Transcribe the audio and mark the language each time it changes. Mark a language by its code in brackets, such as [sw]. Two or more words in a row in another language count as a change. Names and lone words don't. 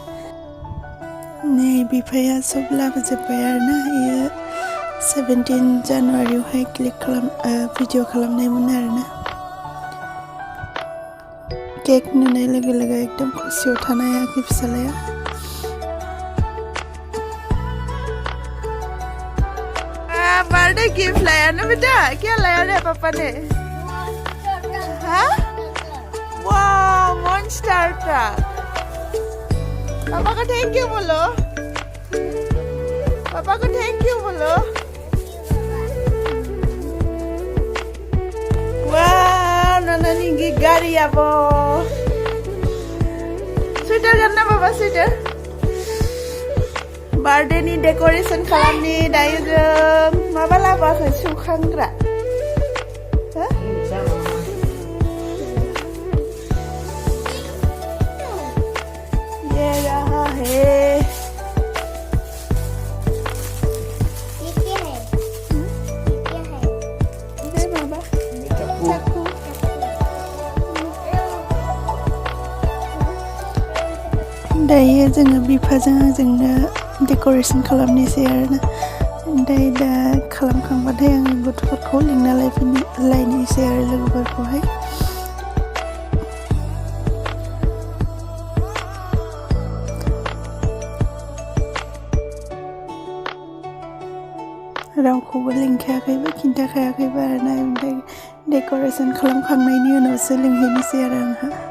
[brx] नै बिफाया सब लाबोजोब्बाय आरोना. इयो 17 जानुवारियावहाय भिडिअ खालामनायमोन आरोना. केक नुनाय लोगो लोगो एकदम खुसियाव थानो हायाखै फिसालाया. [en] birthday gift [hi] लाया ना बेटा? क्या लाया रे पापा ने? हाँ, वाह [en] monster truck. [hi] पापा को [en] thank you [hi] बोलो. पापा को [en] thank you [hi] बोलो. [brx] वाह नानानि गाड़ी आबो. स्वेटर गानना बाबा स्वेटर. बार्थडे नि डेकोरेशन खालामनि दायो जों. माबा लाबोआखै सुखांग्रा? [hi] ये रहा है. ये क्या है? दे बाबा चाकू. [brx] दायो जोङो बिफाजों आंजोंनो डेकोरेशन खालामनोसै आरोना. ओमफ्राय दा खालामखांबाथाय आङो गथ'फोरखौ लिंना लायनोसै आरो लोगोफोरखौहाय रावखौबो लिंखायाखैबो खिन्थाखायाखैबो आरोना ओमफ्राय डेक'रेसन खालामखांनायनि उनावसो लिंहैनोसै आरो आंहा